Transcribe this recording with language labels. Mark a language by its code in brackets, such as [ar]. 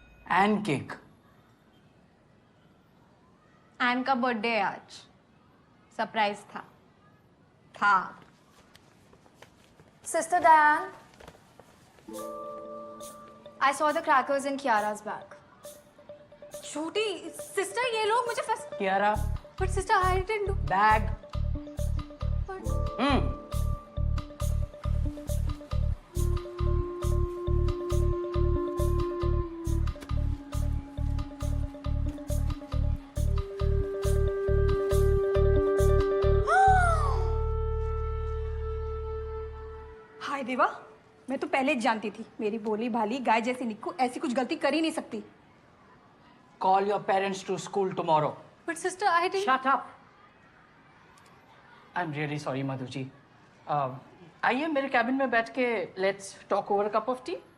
[en] And cake. [hi] N का birthday है आज। सरप्राइज था। [en] Sister Diane, I saw the crackers in Kiara's bag. [hi] छोटी सिस्टर, ये लोग मुझे फंस। Kiara, [en] But sister, I didn't do. Bag. [hi] हाय देवा, मैं तो पहले जानती थी मेरी भोली भाली गाय जैसी निक्कू ऐसी कुछ गलती कर ही नहीं सकती। [en] Call your parents to school tomorrow. But sister, I didn't. Shut up. I'm really sorry, Madhu ji. [hi] आइए मेरे कैबिन में बैठ के [en] let's talk over a cup of tea.